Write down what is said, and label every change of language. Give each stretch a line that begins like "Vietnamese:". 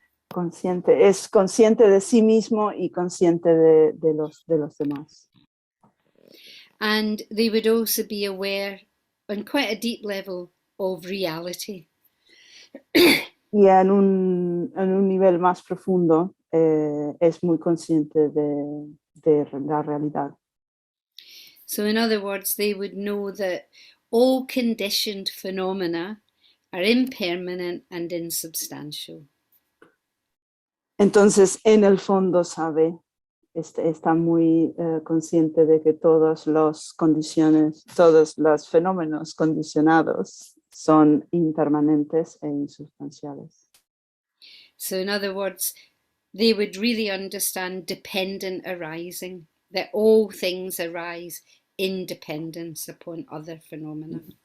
Spanish: Consciente, es consciente de sí mismo y consciente de los demás.
English: And they would also be aware on quite a deep level of reality.
Spanish: Y en un nivel más profundo es muy consciente de la realidad.
English: So in other words, they would know that all conditioned phenomena are impermanent and insubstantial.
Spanish: Entonces, en el fondo sabe, está muy consciente de que todas las condiciones, todos los fenómenos condicionados son impermanentes e insubstanciales.
English: So in other words, they would really understand dependent arising, that all things arise in dependence upon other phenomena.